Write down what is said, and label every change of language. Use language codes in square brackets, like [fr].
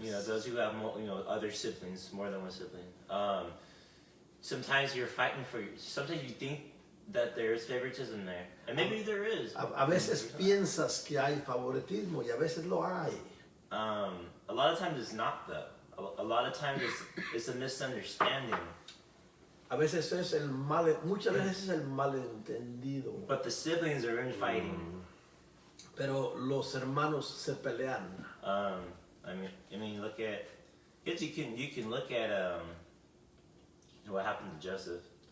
[en] You know, those who have other siblings, more than one sibling. Sometimes you're fighting sometimes you think that there is favoritism there, and maybe there is. [es] A veces piensas que hay favoritismo y a veces lo hay. [en] A lot of times it's not though. A lot of times it's a misunderstanding. [es] A veces muchas veces es el malentendido. [en] But the siblings are infighting. [es] Pero los hermanos se pelean. [en] I mean, look at. You can look at what happened to Joseph.